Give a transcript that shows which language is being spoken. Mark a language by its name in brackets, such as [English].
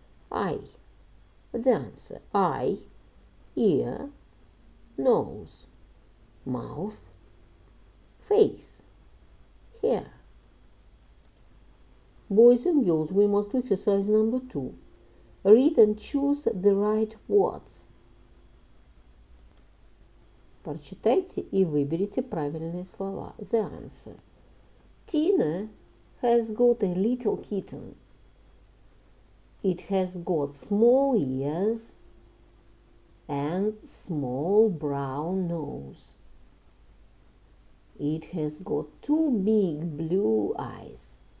[English] Eye. The answer. Eye, ear, nose, mouth, face, hair. Boys and girls, we must do exercise number 2. Read and choose the right words. [Russian] Прочитайте и выберите правильные слова. [English] The answer. Tina has got a little kitten. It has got small ears and small brown nose. It has got 2 big blue eyes.